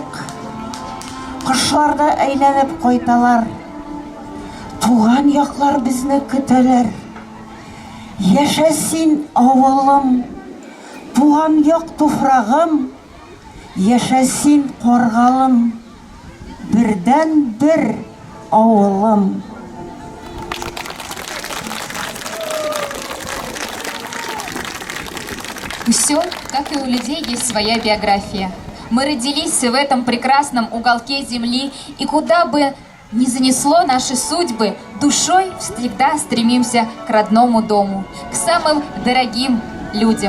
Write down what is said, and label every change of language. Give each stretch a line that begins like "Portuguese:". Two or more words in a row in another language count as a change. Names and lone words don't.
Tatar: Кышларда әйләнеп кайталар, туган яклар безне көтәләр. Яшә син авылым, туган як туфрагым, яшә син Каргалым, бердән бер авылым.
Russian: У сел, как и у людей, есть своя биография. Мы родились в этом прекрасном уголке земли, и куда бы ни занесло наши судьбы, душой всегда стремимся к родному дому, к самым дорогим людям.